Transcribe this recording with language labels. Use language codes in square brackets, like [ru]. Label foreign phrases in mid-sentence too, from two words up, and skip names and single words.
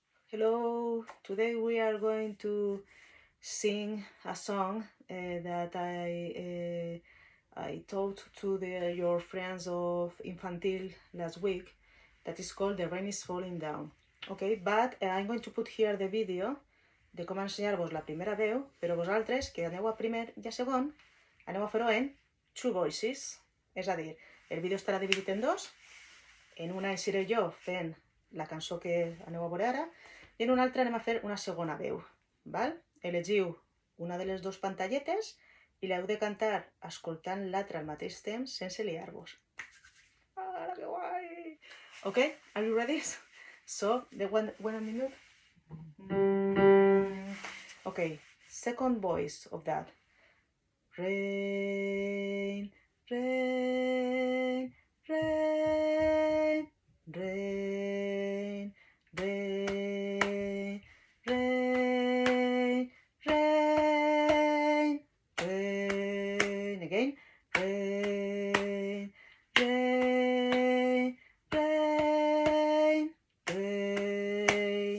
[en] Hello, today we are going to sing a song that I taught to your friends of Infantil last week that is called The Rain is Falling Down. Okay, but I'm going to put here the video [ca] de com ensenyar-vos la primera veu, però vosaltres, que aneu a primer i a segon, aneu a fer-ho en 2voices. És a dir, el vídeo estarà dividit en dos. En una hi seré jo fent la cançó que aneu a veure ara, i en una altra anem a fer una segona veu, val? Elegiu una de les dues pantalletes i l'heu de cantar escoltant l'altra al mateix temps sense liar-vos. Ah, que guai! [en] Okay, are you ready? So, the one minute. Okay, second voice of that. Rain, rain, rain, rain, rain, rain, rain, rain, again, rain, rain, rain, rain.